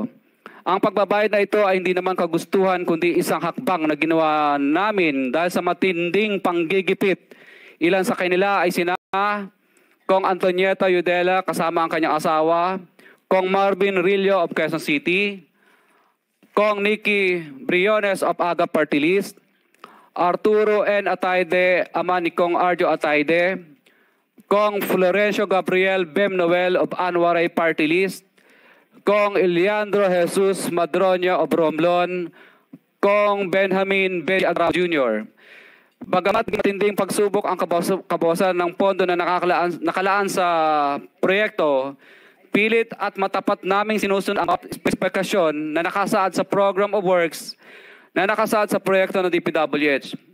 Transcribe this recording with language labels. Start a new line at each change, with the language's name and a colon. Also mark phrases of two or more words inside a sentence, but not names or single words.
Filipino: Ang pagbabayad na ito ay hindi naman kagustuhan kundi isang hakbang na ginawa namin dahil sa matinding panggigipit. Ilan sa kanila ay sina Kong Antonieta Yudela kasama ang kanyang asawa, Kong Marvin Rillo of Quezon City, Kong Nikki Briones of Aga Party List, Arturo N. Atayde, ama ni Kong Arjo Atayde, Kong Florencio Gabriel Bem Noel of Anwaray Party List, Kong Eliandro Jesus Madroño of Romblon, Kong Benjamin Ben Agra Jr. Bagamat matinding pagsubok ang kabawasan ng pondo na nakalaan sa proyekto, pilit at matapat naming sinusunod ang spesifikasyon na nakasaad sa Program of Works na nakasaad sa proyekto ng DPWH.